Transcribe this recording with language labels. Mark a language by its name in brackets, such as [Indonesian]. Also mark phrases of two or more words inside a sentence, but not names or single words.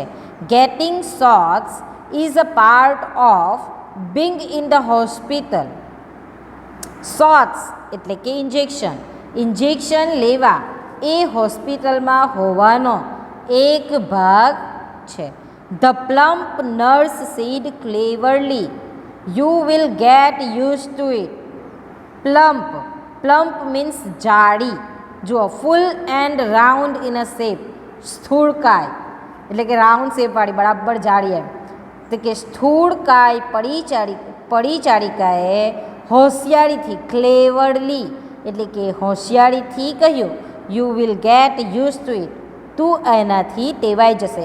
[English] Getting shots is a part of being in the hospital. [Gujarati] શોટ્સ એટલે કે ઇન્જેક્શન લેવા એ હોસ્પિટલમાં હોવાનો એક ભાગ છે. [English] The plump nurse said cleverly, "You will get used to it." Plump means જાડી. [Gujarati] જુઓ, [English] full and round in a shape. [Gujarati] સ્થૂળકાય એટલે કે રાઉન્ડ શેપવાળી, બરાબર જાડી એમ. તો કે સ્થૂળકાય પરિચારિકાએ હોશિયારીથી, ક્લેવરલી એટલે કે હોશિયારીથી કહ્યું, [English] you will get use to it, [Gujarati] તું એનાથી ટેવાઈ જશે.